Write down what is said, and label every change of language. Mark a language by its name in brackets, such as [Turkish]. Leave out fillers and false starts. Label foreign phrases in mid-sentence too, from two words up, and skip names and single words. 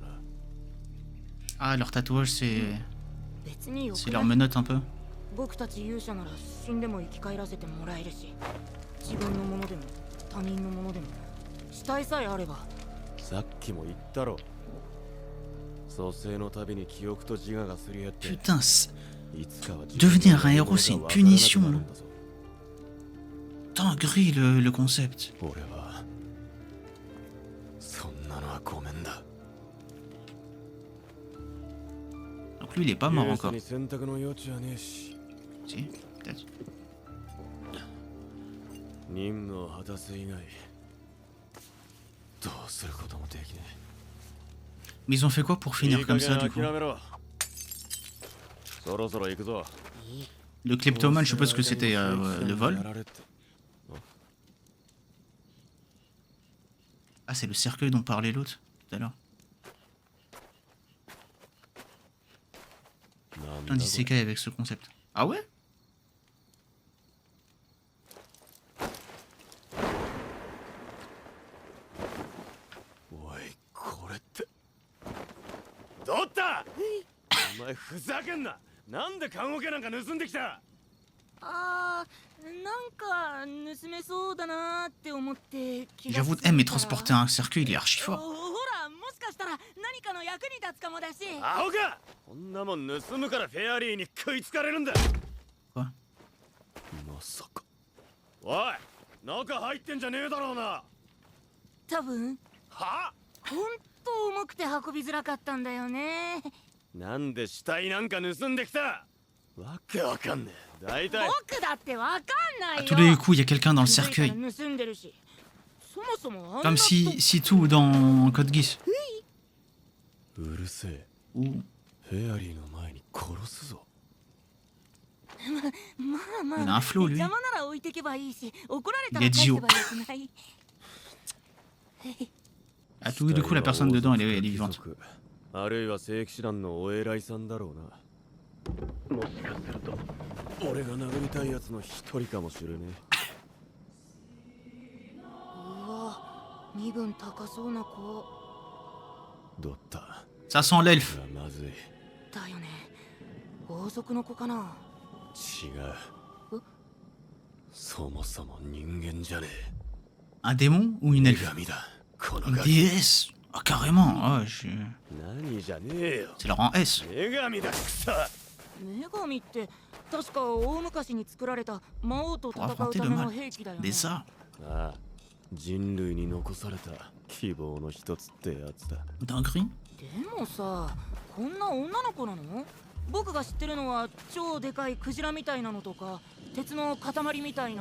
[French] Ah, leur tatouage, c'est [Japanese] 別によ [French] c'est [Japanese] く [French] leur [Japanese] ない？ [French] menotte un peu. [Japanese] 僕たち勇者なら死んでも生き返らせてもらえるし、自分のものでも他人のものでも死体さえあれば。さっきも言ったろ。蘇生のたびに記憶と自我がすり合って [French] Putain, [Japanese] いつかは [French] devenir un héros, c'est une punition, là. Dinguerie le concept. [Japanese] 俺はそんなのはごめんだ。 [French] Donc lui, il est pas mort [Japanese] 勇 [French] encore. [Japanese] 者に選択の余地はねえし、 [French] Si, peut-être. [Japanese] 任務を果たす以外どうすることもできねえ。 [French] Mais ils ont fait quoi pour finir comme ça, du coup? [Japanese] 諦めろ。そろそろ行くぞ。 [French] Le kleptomane, je suppose que c'était le vol. [Japanese] やられて [French] Ah, c'est le cercueil dont parlait l'autre tout à l'heure. [Japanese] なん [French] Un [Japanese] だこれ [French] isekai avec ce concept. Ah ouais? [Japanese] おい、これってどったお前ふざけんな。なんで棺桶なんか盗んできた。あー、なんか盗めそうだなーって思って気が [French] J'avoue, [Japanese] ついたら [French] mais transporter un cercueil, il est archi [Japanese] ほ [French] fort. [Japanese] ら、もしかしたら何かの役に立つかもだし。アホか。こんなもん盗むからフェアリーに食いつかれるんだ。 [French] Quoi? [Japanese] まさか。おい、中入ってんじゃねえだろうな。多分は？ほんと重くて運びづらかったんだよね。なんで死体なんか盗んできた。わけわかんねえ。大体僕だってわかんない [French] À [Japanese] よ。 [French] tous les coups, il y a quelqu'un dans le [Japanese] 気づいたら [French] cercueil. [Japanese] 盗んでるし。そもそもあんな [French] Comme si tout dans Code Geass. [Japanese] うるせえ。 [French] Ou [Japanese] フェアリーの前に殺すぞ。まあまあ、 [French] il a un flot, lui. [Japanese] 邪魔なら置いてけばいいし、怒られたらいや返せばよくない。 [French] À tous les coups, la personne dedans, elle est vivante. [Japanese] あるいは聖騎士団のお偉いさんだろうな。もしかすると俺が殴りたいやつの一人かもしれねうわ、身分高そうな子え。どった。 [French] Ça sent l'elfe. [Japanese] まずい。だよね。王族の子かな。違う。そもそも人間じゃね [French] Un démon ou une [Japanese] え。 [French] elfe? [Japanese] 女神だ。この [French] Une [Japanese] ガキ。 [French] déesse? Ah, carrément. Ah, [Japanese] 何じゃねえよ。 [French] c'est le rang S. [Japanese] 女神だくそ。女神って確か大昔に作られた魔王と戦うための兵器だよね。 [French] Des arts. [Japanese] ああ、人類に残された希望の一つってやつだ。 [French] Dinguerie. [Japanese] でもさ、こんな女の子なの？僕が知ってるのは超でかいクジラみたいなのとか鉄の塊みたいな。